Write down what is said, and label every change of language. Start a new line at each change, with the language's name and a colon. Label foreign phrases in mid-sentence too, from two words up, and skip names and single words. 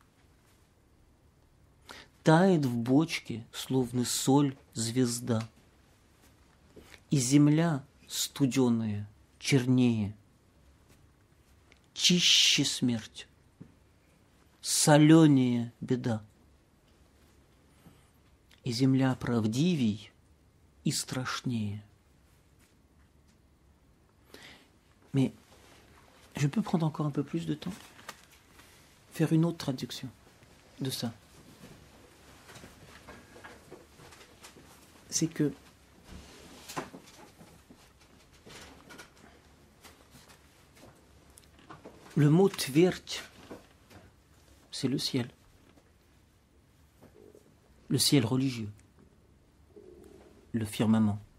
Russian: Тает в бочке, словно соль, звезда, и земля студеная, чернее. Чище смерть, соленее беда. И земля правдивей и страшнее.
French: Mais je peux prendre encore un peu plus de temps, faire une autre traduction de ça. C'est que le mot tvert, c'est le ciel religieux, le firmament.